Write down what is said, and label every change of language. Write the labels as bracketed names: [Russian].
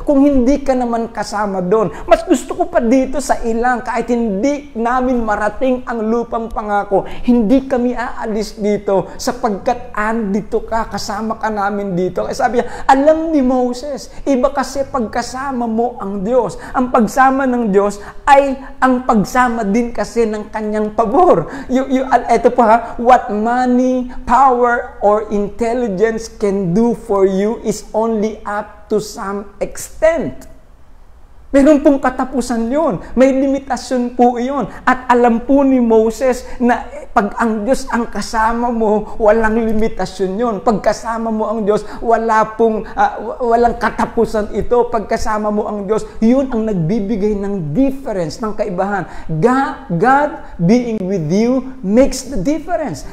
[Filipino] Kung hindi ka naman kasama doon, mas gusto ko pa dito sa ilang, kahit hindi namin marating ang lupang pangako, hindi kami aalis dito sapagkat andito ka, kasama ka namin dito. Kaya sabi niya, alam ni Moses, iba kasi pagkasama mo ang Diyos. Ang pagsama ng Diyos ay ang pagsama din kasi ng kanyang pabor. Ito pa, [English] what money, power, or intelligence can do for you is only up to some extent. [Filipino] Meron pong katapusan yun. May limitasyon po iyon. At alam po ni Moses na pag ang Diyos ang kasama mo, walang limitasyon yun. Pag kasama mo ang Diyos, walang katapusan ito. Pag kasama mo ang Diyos, yun ang nagbibigay ng difference, ng kaibahan. [English] God being with you makes the difference.